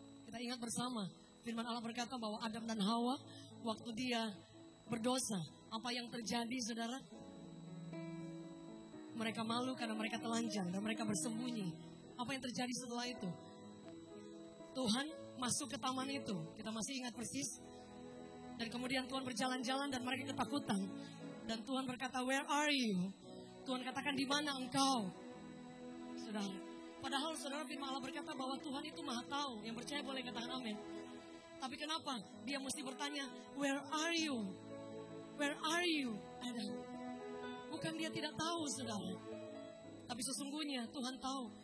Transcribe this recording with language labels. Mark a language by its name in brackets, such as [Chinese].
[Indonesian] Kita ingat bersama, firman Allah berkata bahwa Adam dan Hawa, waktu dia berdosa, apa yang terjadi, saudara? Mereka malu karena mereka telanjang dan mereka bersembunyi. Apa yang terjadi setelah itu? Tuhan masuk ke taman itu, kita masih ingat persis. Dan kemudian Tuhan berjalan-jalan dan mereka ketakutan. Dan Tuhan berkata, [English] where are you? [Indonesian] Tuhan katakan, di mana engkau? Saudara, padahal saudara, firman Allah berkata bahwa Tuhan itu maha tahu. Yang percaya boleh katakan amin. Tapi kenapa dia mesti bertanya, [English] where are you? Where are you, [Indonesian] Adam? Bukan dia tidak tahu, saudara. Tapi sesungguhnya Tuhan tahu.